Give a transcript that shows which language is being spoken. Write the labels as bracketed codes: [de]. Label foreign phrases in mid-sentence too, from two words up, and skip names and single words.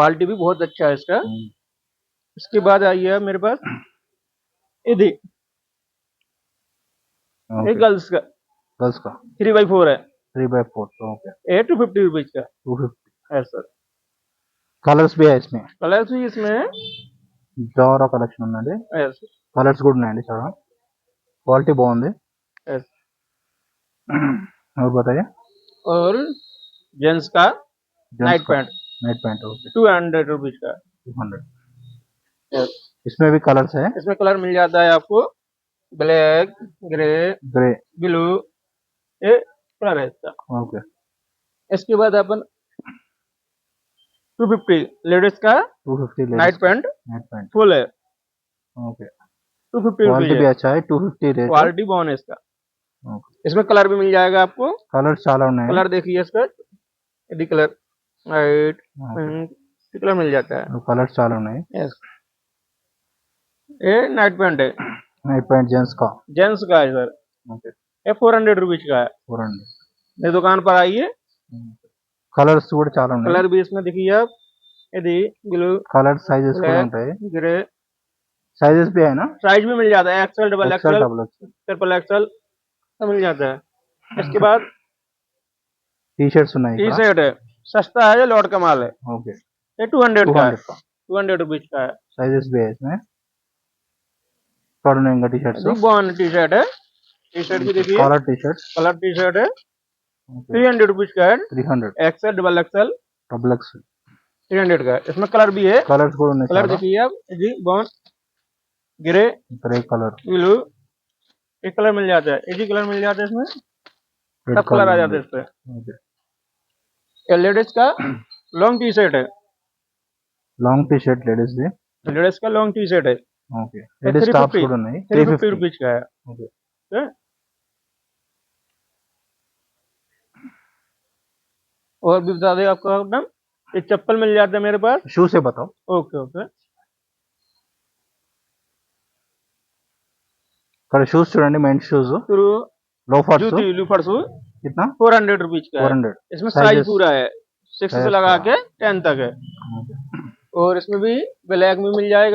[hi] क्वालिटी भी बहुत अच्छा है इसका इसके बाद आइए आप मेरे पास ये दी ये गर्ल्स का गर्ल्स का 3x4 है 3/4 ओके ये 250 रुपीज का 250 है सर కలర్స్ भी है इसमें कलर्स भी इसमें है [te] చాలా కలెక్షన్ ఉందండి. [hi] ऐसे [te] కలర్స్ కూడా ఉన్నాయండి చాలా. క్వాలిటీ బాగుంది. [hi] ऐसे और बताइए और जेंट्स का [en] night pant night pant okay [hi] 200 रुपीज का 200 [en] Yes. [hi] इसमें भी कलर्स है. इसमें कलर मिल जाता है आपको [en] black grey [hi] ग्रे ब्लू ये कलर है इसका ओके इसके बाद अपन 250 लेडीज का 250 [en] night pant night pant [hi] फुल है ओके 250 क्वालिटी भी रुपीज अच्छा है 250 रेट क्वालिटी बॉन है इसका ओके इसमें कलर भी मिल जाएगा आपको [te] కలర్స్ చాలా ఉన్నాయి. [hi] कलर देखिए इसका यदि कलर [en] white pink colour [hi] मिल जाता है [te] కలర్స్ చాలా ఉన్నాయి. [hi] यस ये नाइट पैंट है [en] night pant [hi] जेंट्स का जेंट्स का है सर ओके ये 400 रुपीज का है 400 मेरी दुकान पर आइए [te] కలర్స్ కూడా చాలా ఉన్నాయి. [hi] कलर भी इसमें देखिए आप यदि ब्लू [te] కలర్ సైజెస్ కూడా [hi] ब्लैक [te] ఉంటాయి. [hi] ग्रे साइजेस भी है ना साइज भी मिल जाता है [en] XL double [hi] एक्सेल एक्सएल [en] double XL triple XL [hi] सब मिल जाता है इसके बाद [te] टी शर्ट्स ఉన్నాయి [hi] टी [te] ఇక్కడ. [hi] शर्ट है सस्ता है ये लॉट का माल है ओके ये 200 का है 200 का 200 रुपीज का है साइजेस भी है इसमें. [te] ఇక్కడ ఉన్నాయి ఇంకా టీ షర్ట్స్. [hi] बॉन टी शर्ट है टी शर्ट भी देखिए [en] colour T-shirt colour T-shirt [hi] है 300 रुपीज का है 300 [en] XL double XL double X [hi] 300 का है इसमें कलर भी है [te] कलर्स కూడా ఉన్నాయి [hi] कलर [te] చాలా. [hi] देखिए आप जी बॉन ग्रे [en] grey colour [hi] ब्लू एक कलर मिल जाता है एक ही कलर मिल जाता है इसमें रेड सब कलर आ जाते हैं इस पे ओके [en] ये लेडीज का long T-shirt है long T-shirt ladies [hi] ది लेडीज का [en] long T-shirt [hi] है [en] okay ladies tops [te] 350 కూడా ఉన్నాయి [hi] 350 रुपीज का है ओके ठीक है? और भी बता दें आपको एकदम एक चप्पल मिल जाता है मेरे पास शू से बताओ. ओके ओके [te] ఇక్కడ షూస్ చూడండి [en] mens shoes [hi] फिर [te] లోఫర్స్ [en] जूती loafer shoe [hi] कितना 400 रुपीज का है 400 इसमें Sizes? साइज पूरा है 6 से Size लगा का। के 10 तक है और इसमें भी ब्लैक में मिल जाएगा